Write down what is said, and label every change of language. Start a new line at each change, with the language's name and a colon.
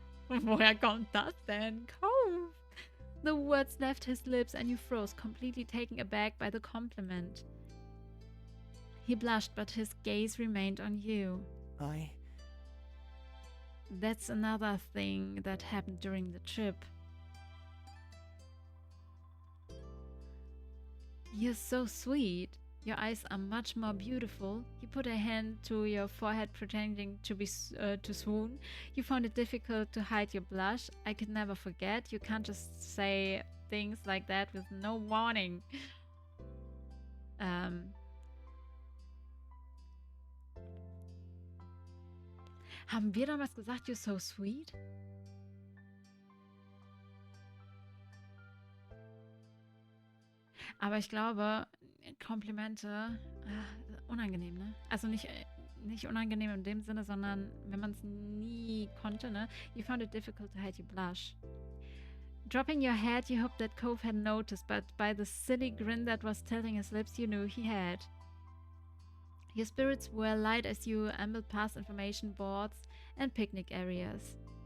German: Woher kommt das denn, Cove?
English: The words left his lips and you froze, completely taken aback by the compliment. He blushed, but his gaze remained on you. That's another thing that happened during the trip. You're so sweet. Your eyes are much more beautiful. He put a hand to your forehead, pretending to be to swoon. You found it difficult to hide your blush. I could never forget. You can't just say things like that with no warning.
German: Haben wir damals gesagt,
English: you're so sweet?
German: Aber ich glaube, Komplimente, unangenehm, ne? Also nicht unangenehm in dem Sinne, sondern wenn man es nie konnte, ne?
English: You found it difficult to hide your blush. Dropping your head, you hoped that Cove had noticed, but by the silly grin that was tilting his lips, you knew he had. Your spirits were light as you ambled past information boards and picnic areas.